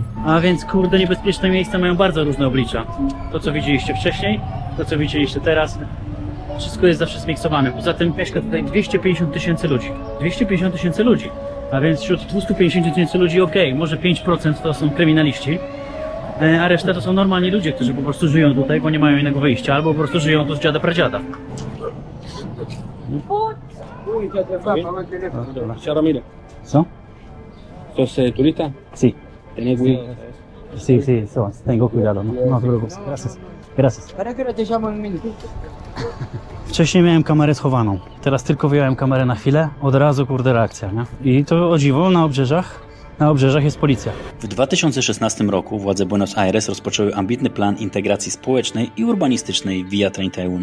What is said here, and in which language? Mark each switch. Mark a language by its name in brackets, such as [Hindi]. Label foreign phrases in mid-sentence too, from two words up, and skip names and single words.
[Polish] A więc kurde, niebezpieczne miejsca mają bardzo różne oblicza. To, co widzieliście wcześniej, to, co widzieliście teraz, wszystko jest zawsze zmiksowane. Poza tym mieszka tutaj 250 tysięcy ludzi. 250 tysięcy ludzi. A więc wśród 250 tysięcy ludzi, może 5% to są kryminaliści, a reszta to są normalni ludzie, którzy po prostu żyją tutaj, bo nie mają innego wyjścia, albo po prostu żyją tu z dziada pradziada. [Spanish] Señor Ramírez, [Polish] Co? [Spanish] ¿sos turista? Sí. ¿Tenés cuidado? Sí, sí, eso, tengo cuidado, no te preocupes. Gracias. Gracias. ¿Para qué hora te llamo en minuto? [Polish] Wcześniej miałem kamerę schowaną, teraz tylko wyjąłem kamerę na chwilę, od razu kurde reakcja, nie? I to o dziwo na obrzeżach jest policja. W 2016 roku władze Buenos Aires rozpoczęły ambitny plan integracji społecznej i urbanistycznej Villa 31.